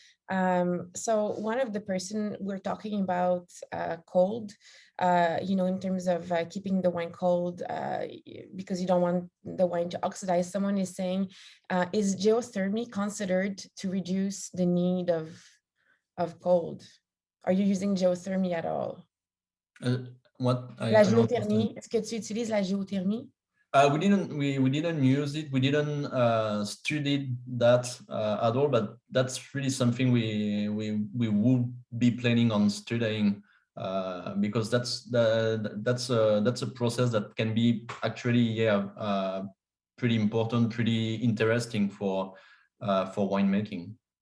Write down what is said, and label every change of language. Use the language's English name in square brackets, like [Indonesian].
[English] So one of the person we're talking about cold, you know, in terms of keeping the wine cold because you don't want the wine to oxidize. Someone is saying, is geothermy considered to reduce the need of cold? Are you using geothermy at all? What? [French] La géothermie, est-ce que tu utilises la géothermie? [English] We didn't use it. We didn't study that at all. But that's really something we would be planning on studying because that's a process that can be actually pretty important, pretty interesting for winemaking.